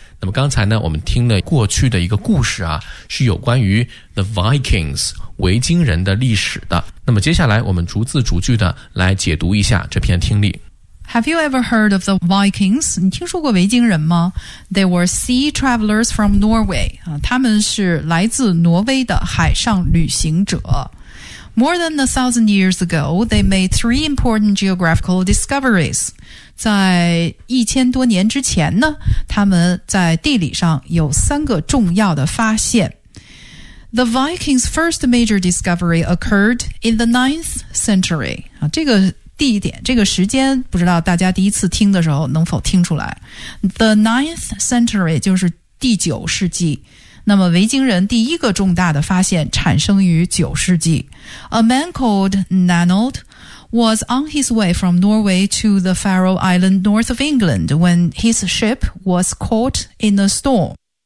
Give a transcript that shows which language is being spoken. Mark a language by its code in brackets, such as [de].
[zh] 那么刚才呢我们听了过去的一个故事啊，是有关于 The Vikings 维京人的历史的。那么接下来我们逐字逐句的来解读一下这篇听力。 [en] Have you ever heard of the Vikings? [zh] 你听说过维京人吗？ [en] They were sea travelers from Norway. [zh] 他们是来自挪威的海上旅行者。 [en] More than 1,000 years ago, they made 3 important geographical discoveries. [zh] 在1000多年之前呢，他们在地理上有三个重要的发现。 [en] The Vikings' first major discovery occurred in the 9th century. [zh] 这个地点，这个时间，不知道大家第一次听的时候能否听出来。 [en] The 9th century [zh] 就是第九世纪。那么维京人第一个重大的发现产生于九世纪。 [en] A man called Nanod was on his way from Norway to the Faroe Island north of England when his ship was caught in a storm.